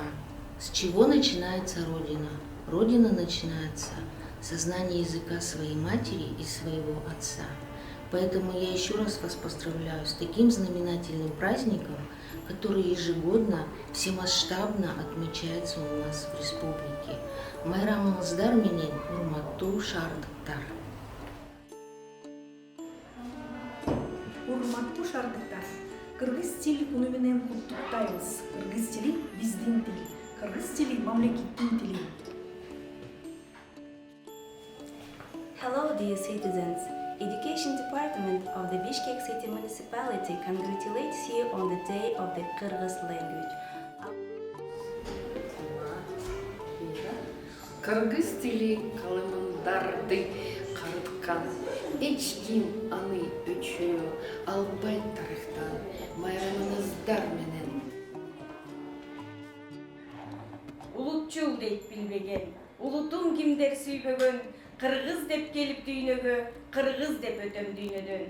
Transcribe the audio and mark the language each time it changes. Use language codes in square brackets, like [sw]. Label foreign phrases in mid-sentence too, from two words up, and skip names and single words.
[ru] С чего начинается Родина? Родина начинается со знания языка своей матери и своего отца. Поэтому я еще раз вас поздравляю с таким знаменательным праздником, который ежегодно всемасштабно отмечается у нас в республике. [ky] Майрамыңыздар менен урматтуу шаардыктар. Урматтуу шаардыктар, кыргыз тили күнү менен куттуктайбыз. Кыргыз тили биздин тил, кыргыз тили мамлекеттин тили. [en] Hello dear citizens. Education Department of the Bishkek City Municipality congratulates you on the day of the Kyrgyz language. [ky] Кыргыз тили калымдарды карыткан, эч ким аны өчүрө албайт тарыхтан. Майрамыңыздар менен. Улутчул дейт билбеген, улутум кимдер сүйбөгөн, кыргыз деп келип дүйнөгө, кыргыз деп өтөм дүйнөдөн.